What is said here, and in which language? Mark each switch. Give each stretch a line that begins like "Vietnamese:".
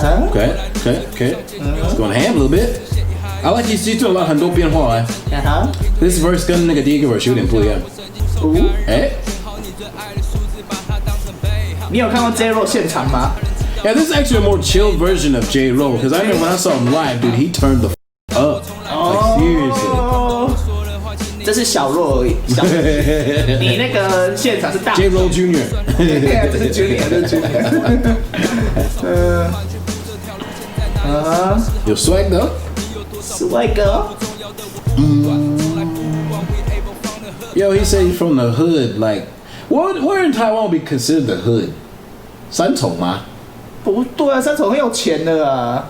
English: Okay. It's going ham a little bit. I like he's doing a lot
Chinese: 很多变化哎。
English: This verse
Chinese: 跟那个第一个 verse 有点不一样。哎。你有看过 JAYRoll 现场吗？
English: Yeah, this is actually a more chill version of JAYRoll because I remember when I saw him live, dude, he turned the up. Like seriously.
Chinese: 这是小弱而已，小你那个现场是大
English: JAYRoll Jr.
Chinese: 这是 Junior， 这是 Junior。有
English: swag though.
Chinese: 帅哥。
English: Yo, he said he's from the hood. Like, where in Taiwan would be considered the hood?
Chinese: 三重吗？不对啊，三重很有钱的啊。